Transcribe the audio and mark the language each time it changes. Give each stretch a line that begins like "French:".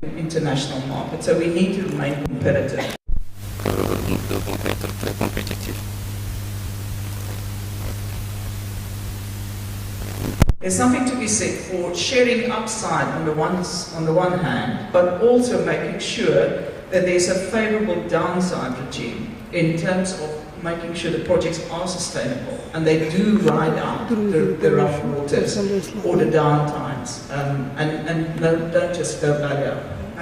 English: international market. So we need to remain competitive.
French: Devons être très compétitifs.
English: There's something to be said for sharing upside on the one hand, but also making sure that there's a favorable downside regime in terms of making sure the projects are sustainable and they do ride out the rough waters or the downtimes and don't just go belly up.